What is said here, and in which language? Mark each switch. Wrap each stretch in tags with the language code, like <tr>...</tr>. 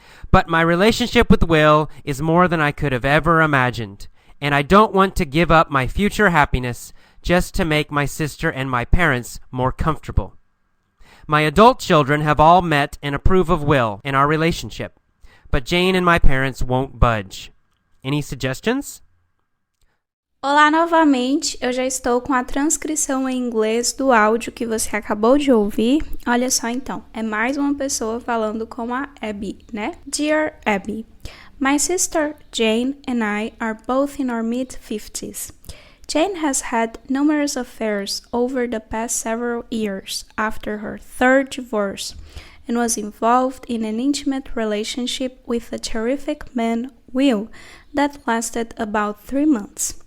<en>But my relationship with Will is more than I could have ever imagined, and I don't want to give up my future happiness just to make my sister and my parents more comfortable. My adult children have all met and approve of Will and our relationship, but Jane and my parents won't budge. Any suggestions?</en> <pt>Olá novamente, eu já estou com a transcrição em inglês do áudio que você acabou de ouvir. Olha só então, é mais uma pessoa falando com a Abby, né?</pt> <en>Dear Abby, my sister Jane and I are both in our mid-50s. Jane has had numerous affairs over the past several years after her third divorce and was involved in an intimate relationship with a terrific man, Will, that lasted about 3 months.</en>